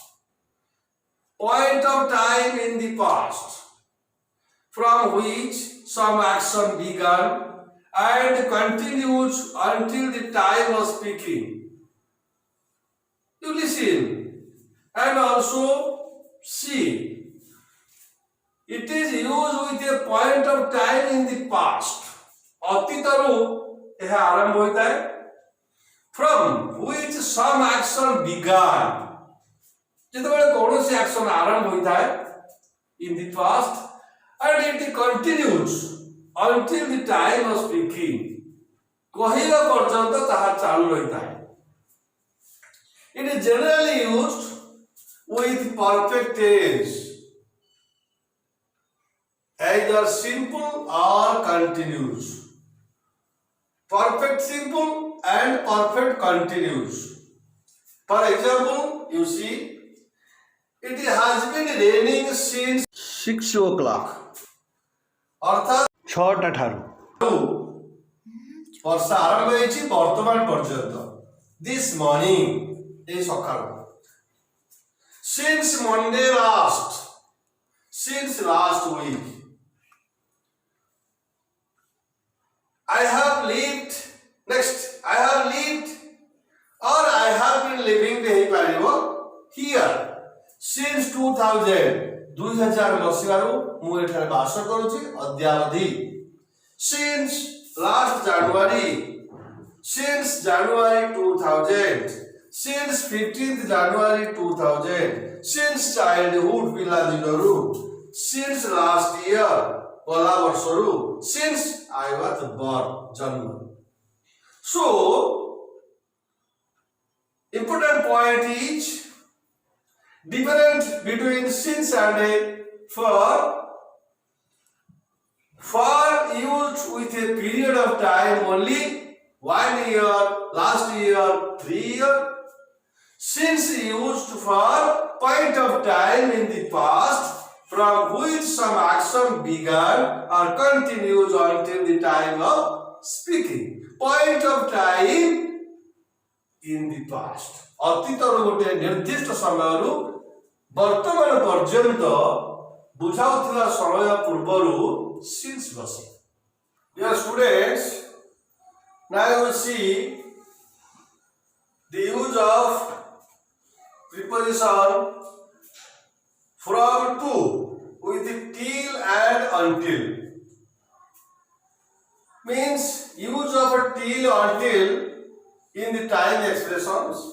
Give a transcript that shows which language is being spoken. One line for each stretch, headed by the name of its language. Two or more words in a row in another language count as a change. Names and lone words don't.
English: Point of time in the past, from which some action began and continues until the time of speaking. You listen and also see. It is used with a point of time in the past.
Odia: ଅତୀତରୁ ଏହା ଆରମ୍ଭ ହୋଇଥାଏ.
English: From which some action began.
Odia: ଯେତେବେଳେ କୌଣସି
English: action
Odia: ଆରମ୍ଭ ହୋଇଥାଏ
English: in the past and it continues until the time of speaking.
Odia: କହିବା ପର୍ଯ୍ୟନ୍ତ ତାହା ଚାଲୁ ରହିଥାଏ.
English: It is generally used with perfect tense, either simple or continuous. Perfect simple and perfect continuous. For example, you see, it has been raining since 6 o'clock.
Odia: अर्थात 6टा ଠାରୁ ବର୍ଷା ଆରମ୍ଭ ହୋଇଛି ବର୍ତ୍ତମାନ ପର୍ଯ୍ୟନ୍ତ.
English: This morning,
Odia: ଏଇ ସକାଳୁ.
English: Since Monday last, since last week. I have lived, next, I have lived or I have been living here since 2000.
Odia: 2000 ମସିହାରୁ ମୁଁ ଏଠାରେ ବାସ କରୁଛି ଅଦ୍ୟାବଧି.
English: Since last January, since January 2000, since 15th January 2000, since childhood ପିଲାଦିନରୁ, since last year
Odia: ଗଲା ବର୍ଷରୁ,
English: since I was born, ଜନ୍ମ. So, important point is difference between since and for. For used with a period of time only 1 year, last year 3 years. Since used for point of time in the past, from which some action began or continues until the time of speaking. Point of time in the past.
Odia: ଅତୀତରୁ ଗୋଟେ ନିର୍ଦ୍ଦିଷ୍ଟ ସମୟରୁ ବର୍ତ୍ତମାନ ପର୍ଯ୍ୟନ୍ତ ବୁଝାଉଥିବା ସମୟ ପୂର୍ବରୁ since ବସେ.
English: Dear students, now you see the use of preposition from to with till and until. Means use of till until in the time expressions.